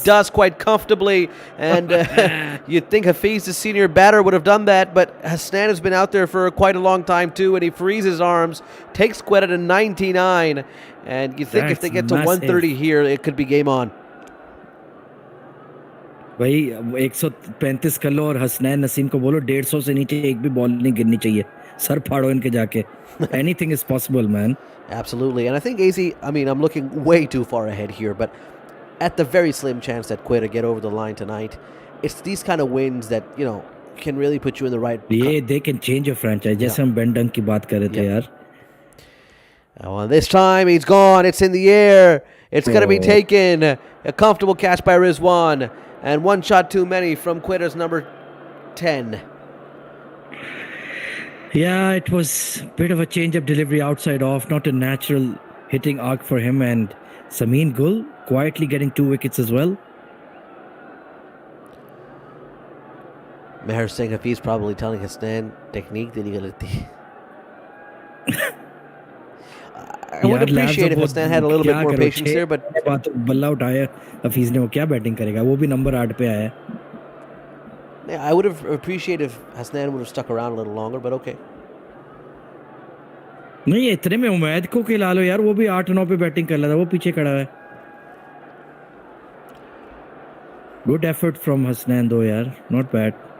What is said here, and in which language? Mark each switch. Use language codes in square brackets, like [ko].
[en] It does quite comfortably. And you'd think Hafiz, the senior batter, would have done that. But Hasnan has been out there for quite a long time too. And he frees his arms, takes Quetta to 99. And you think if they get to 130 here, it could be game on. [hi] भाई 135 कर लो और हसनैन नसीम को बोलो 150 से नीचे एक भी ball नहीं गिरनी चाहिए. सर फाड़ो इनके जाके. [en] Anything is possible, man. Absolutely. And I think AZ, I mean, I'm looking way too far ahead here, but at the very slim chance that Quetta get over the line tonight, it's these kind of wins that, you know, can really put you in the right... Yeah, they can change your franchise. [hi] जैसे हम Ben Dunk की बात कर रहे थे यार. [en] Well, this time he's gone. It's in the air. It's going to be taken. A comfortable catch by Rizwan. And one shot too many from Quetta's number 10. Yeah, it was a bit of a change of delivery outside off, not a natural hitting arc for him. And Sameen Gul quietly getting 2 wickets as well. Meher Singh Hafiz probably telling Hasnan, technique did he galati. I would appreciate if Hasnan had a little bit more patience there, but [hi] बल्ला उठाया हफीज ने, वो क्या batting करेगा, वो भी number 8 पे आया. [en] Yeah, I would have appreciated if Hasnan would have stuck around a little longer, but okay. [hi] नहीं, इतने में उमैद को खिला लो यार, वो भी 8-9 पे बैटिंग कर रहा था, वो पीछे खड़ा है. [en] Good effort from Hasnan though यार, not bad.